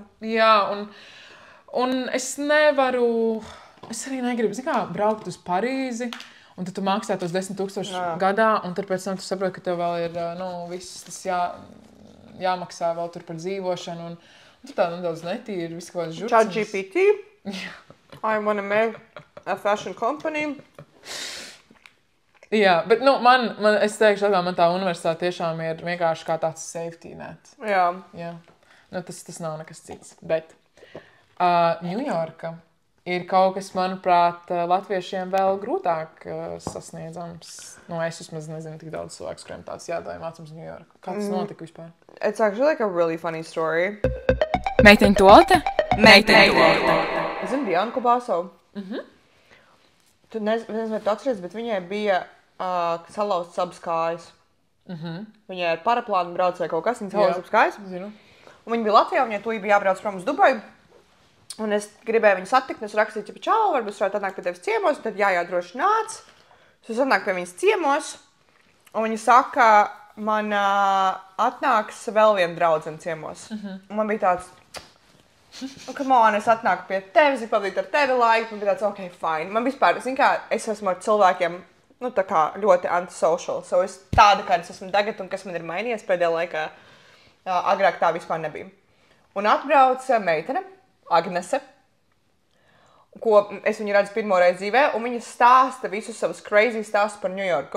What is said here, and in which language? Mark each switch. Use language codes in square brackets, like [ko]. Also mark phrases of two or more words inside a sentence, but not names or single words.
[lv] Jā, un es nevaru, es arī negribu, braukt uz Parīzi. Un tad tu maksā tos 10,000 gadā, un tad pēc tam tu saproti, ka tev vēl ir, viss tas jāmaksā vēl tur par dzīvošanu, un tur tā nedaudz netīri, visu kaut kāds žurcins. ChatGPT. [en] I wanna make a fashion company. [lv] Jā, bet, es teikšu, man tā universitāte tiešām ir vienkārši kā tāds [en] safety net. [lv] Jā. Tas nav nekas cits. Bet Ņujorka ir kaut kas, manuprāt, latviešiem vēl grūtāk sasniedzams. Es vismaz nezinu tik daudz cilvēku, kuriem tāds jādara mācības Ņujorku. Kā tas notika vispār? [en] It's actually like a really funny story. [lv] Meiteņu toalete? Meiteņu toalete. Es zinu Dianu Kubāsovu. Tu nezinu, vai tu atceries, bet viņai bija salauzts abas kājas. Viņai ar paraplānu brauc vai kaut kas, viņa salauzts abas kājas. Zinu. Un viņa bija Latvijā, viņai tūlīt bija jābrauc prom uz Dubaju. Un es gribēju viņu satikt, un es rakstīju, ka čau, varbūt es varētu atnākt pie tevis ciemos, un tad droši nāc. Es atnāku pie viņas ciemos, un viņa saka, man atnāks vēl viena draudzene ciemos. Un man bija tāds, [en] come on, [lv] es atnāku pie tevis, pavadīt ar tevi laiku, man bija tāds, [en] ok, fine. [lv] Man vispār, es esmu ar cilvēkiem, tā kā ļoti antisocial, so es tāda, kā es esmu tagad, un kas man ir mainījies pēdējā laikā, agrāk tā vispār nebija. Un atbrauc meitene, Agnese, ko es viņu redzu pirmo reizi dzīvē, un viņa stāsta visus savus crazy stāstus par Ņujorku.